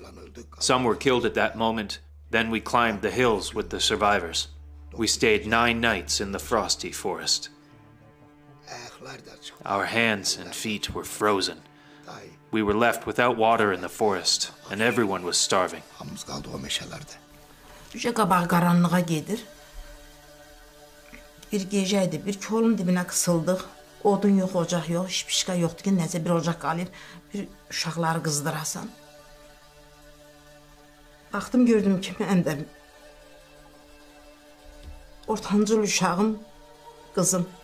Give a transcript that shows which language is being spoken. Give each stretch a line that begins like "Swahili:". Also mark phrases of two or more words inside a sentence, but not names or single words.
English: Some were killed at that moment. Then we climbed the hills with the survivors. We stayed 9 nights in the frosty forest. Our hands and feet were frozen. We were left without water in the forest, and everyone was starving.
Azerbaijani: Qabaq qaranlığa gedir. Bir gecəydi, bir kolun dibinə qısıldıq. Odun yox, ocaq yox, şipişka yoxdur ki, nəsə bir ocaq qalır, bir uşaqları qızdırasan. Baxdım, gördüm ki, mən də ortancıl uşağım, qızım.